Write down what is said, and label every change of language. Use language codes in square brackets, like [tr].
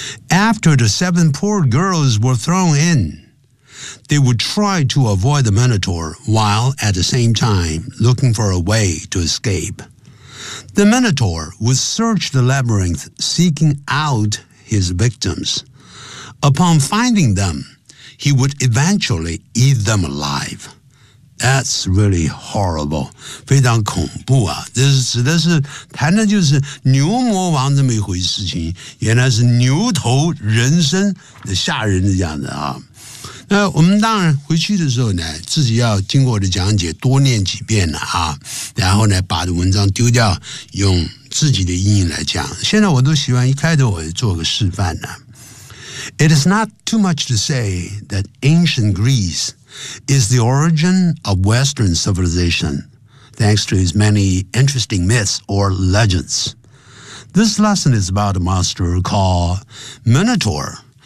[en] After the 7 poor girls were thrown in,They would try to avoid the Minotaur while at the same time looking for a way to escape. The Minotaur would search the labyrinth seeking out his victims. Upon finding them, he would eventually eat them alive. That's really horrible. [zh] 非常恐怖啊。这是谈的就是牛魔王这么一回事情。原来是牛头人身吓人的样子啊。那我们当然回去的时候呢，自己要经过我的讲解多念几遍了啊，然后呢把这文章丢掉，用自己的意义来讲。现在我都喜欢一开头我就做个示范呢。 [en] It is not too much to say that ancient Greece is the origin of Western civilization, thanks to its many interesting myths or legends. This lesson is about a monster called Minotaur.